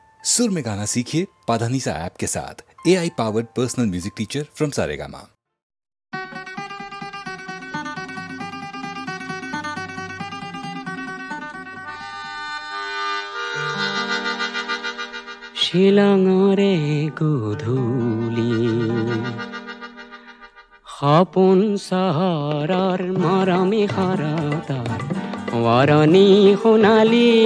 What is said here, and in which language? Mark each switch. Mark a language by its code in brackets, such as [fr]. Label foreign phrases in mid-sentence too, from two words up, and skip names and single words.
[hi] सुर में गाना सीखिए पाधानीसा ऐप के साथ। [en] AI powered personal music teacher from [hi] सारेगामा। [as] শিলঙৰে গধূলি সপোন চহৰৰ মৰমী শৰতৰ ৱাৰণী সোণালী